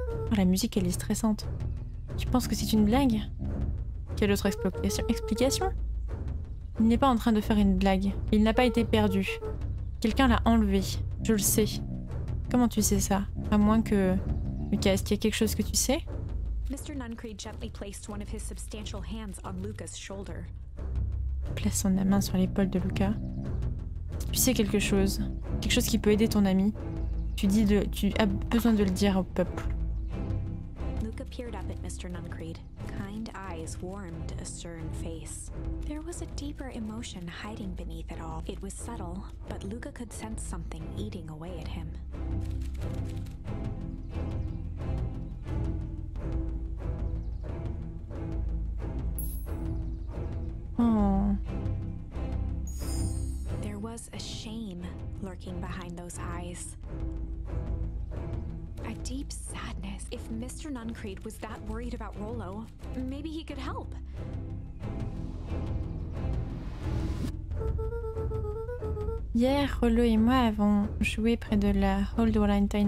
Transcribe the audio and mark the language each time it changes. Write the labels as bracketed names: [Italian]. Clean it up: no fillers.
[French] Oh, la musique, elle est stressante. Tu penses que c'est une blague? Quelle autre explication? Il n'est pas en train de faire une blague. Il n'a pas été perdu. Quelqu'un l'a enlevé. Je le sais. Comment tu sais ça? À moins que... Lucas, est-ce qu'il y a quelque chose que tu sais? [English] Mr. Nuncreed gently placed one of his substantial hands on Luca's shoulder. [French] Place son main sur l'épaule de Lucas. Tu sais quelque chose qui peut aider ton ami. Tu as besoin de le dire au peuple. [English] Luca peered up at Mr. Nuncreed. Kind eyes warmed a stern face. There was a deeper emotion hiding beneath it all. It was subtle, but Luca could sense something eating away at him. Oh. There was a shame lurking behind those eyes. A deep sadness. If Mr. Nuncreed was that worried about Rollo, maybe he could help. [French] Hier, Rollo et moi avons joué près de la Old Valentine